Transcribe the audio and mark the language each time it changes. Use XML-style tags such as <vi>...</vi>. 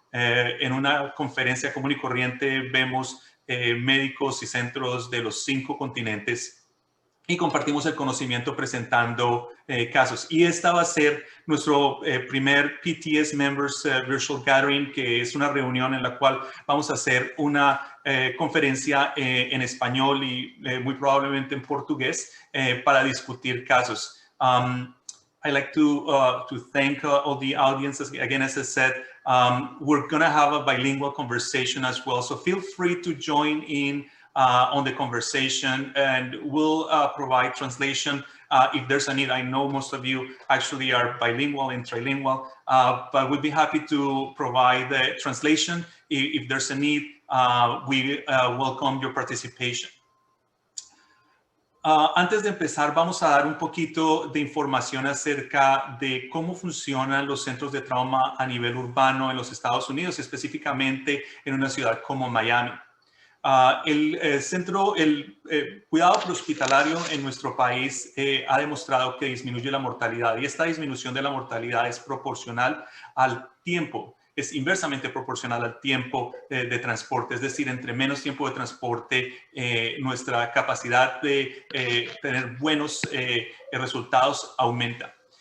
<es>En una conferencia común y corriente vemos médicos y centros de los 5 continentes y compartimos el conocimiento presentando casos. Y esta va a ser nuestro primer PTS Members Virtual Gathering, que es una reunión en la cual vamos a hacer una conferencia en español y muy probablemente en portugués para discutir casos.</es> <en>I'd like to thank all the audiences. Again, as I said, we're going to have a bilingual conversation as well. So feel free to join in on the conversation, and we'll provide translation if there's a need. I know most of you actually are bilingual and trilingual, but we'd be happy to provide the translation if there's a need. We welcome your participation.</en> <es>Antes de empezar, vamos a dar un poquito de información acerca de cómo funcionan los centros de trauma a nivel urbano en los Estados Unidos, específicamente en una ciudad como Miami. El cuidado prehospitalario en nuestro país ha demostrado que disminuye la mortalidad, y esta disminución de la mortalidad es proporcional al tiempo, es inversamente proporcional al tiempo de transporte. Es decir, entre menos tiempo de transporte, nuestra capacidad de tener buenos resultados aumenta.</es>